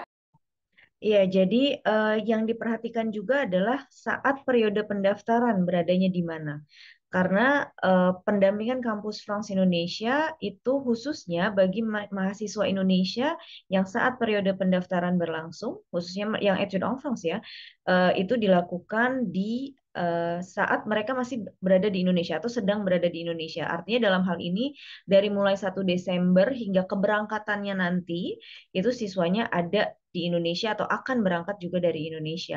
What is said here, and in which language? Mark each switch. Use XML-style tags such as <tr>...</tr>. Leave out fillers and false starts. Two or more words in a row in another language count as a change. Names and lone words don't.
<id>Iya, jadi yang diperhatikan juga adalah saat periode pendaftaran beradanya di mana. Karena pendampingan Kampus France Indonesia itu khususnya bagi mahasiswa Indonesia yang saat periode pendaftaran berlangsung, khususnya yang</id> <fr>études en France</fr> <id>ya, itu dilakukan di saat mereka masih berada di Indonesia atau sedang berada di Indonesia. Artinya dalam hal ini dari mulai 1 Desember hingga keberangkatannya nanti itu siswanya ada di Indonesia atau akan berangkat juga dari Indonesia.</id>